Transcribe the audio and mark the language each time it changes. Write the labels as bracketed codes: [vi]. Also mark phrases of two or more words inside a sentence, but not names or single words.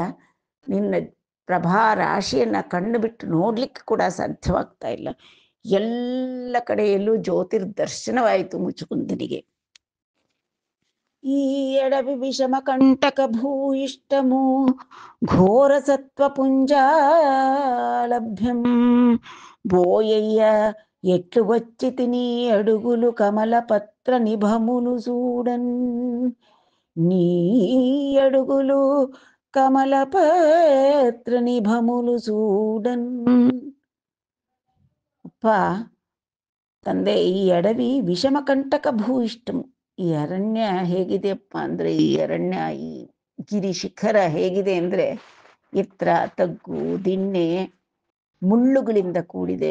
[kn] ನಿನ್ನ ಪ್ರಭಾ ರಾಶಿಯನ್ನು ಕಣ್ಣು ಬಿಟ್ಟು ನೋಡ್ಲಿಕ್ಕೆ ಕೂಡ ಸಾಧ್ಯವಾಗ್ತಾ ಇಲ್ಲ. ಎಲ್ಲ ಕಡೆಯಲ್ಲೂ ಜ್ಯೋತಿರ್ದರ್ಶನವಾಯಿತು ಮುಚುಕುಂದನಿಗೆ. [te] ఈ అడవి విషమ కంటక భూయిష్టము ఘోర సత్త్వ పుంజాలభ్యం బోయయ్య ఎట్లు వచ్చితి నీ అడుగులు కమల పత్ర నిభములు చూడన్, నీ అడుగులు కమల పత్ర నిభములు చూడನ್. [kn] ಅಪ್ಪ ತಂದೆ, [te] ఈ అడవి విషమకంటక భూయిష్టము, [kn] ಈ ಅರಣ್ಯ ಹೇಗಿದೆಯಪ್ಪ ಅಂದರೆ, ಈ ಅರಣ್ಯ, ಈ ಗಿರಿ ಶಿಖರ ಹೇಗಿದೆ ಅಂದರೆ ಎತ್ತರ, ತಗ್ಗು, ದಿಣ್ಣೆ, ಮುಳ್ಳುಗಳಿಂದ ಕೂಡಿದೆ.